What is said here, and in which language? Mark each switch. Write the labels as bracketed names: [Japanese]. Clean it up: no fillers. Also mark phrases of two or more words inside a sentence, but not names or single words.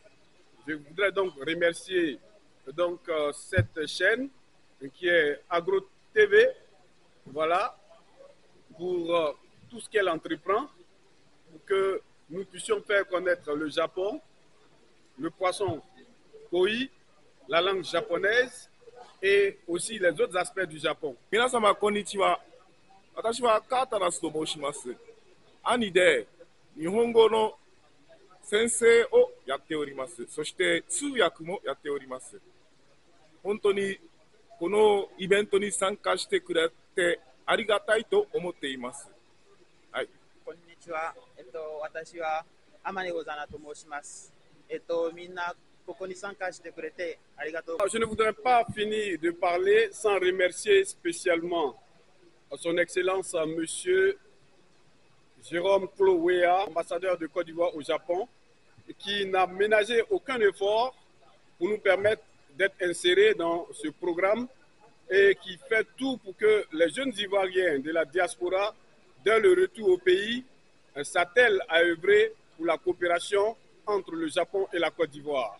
[French] Je voudrais donc remercier donc, cette chaîne qui est Agro TV, voilà, pour tout ce qu'elle entreprend, pour que nous puissions faire connaître le Japon, le poisson koi, la langue japonaise et aussi les autres aspects du Japon. [Japanese] みなさま こんにちは. Watashi wa Katarasu to moushimasu. アニで日本語の先生をやっております。そして通訳もやっております。本当にこのイベントに参加してくれてありがたいと思っています。はい。こんにちは。私は天根ござなと申します。みんなここに参加してくれてありがとう。 [French] Je ne voudrais pas finir de parler sans remercier spécialement son Excellence Monsieur Jérôme Chloéa, ambassadeur de Côte d'Ivoire au Japon, qui n'a ménagé aucun effort pour nous permettre d'être insérés dans ce programme et qui fait tout pour que les jeunes Ivoiriens de la diaspora, dès le retour au pays, s'attellent à œuvrer pour la coopération entre le Japon et la Côte d'Ivoire.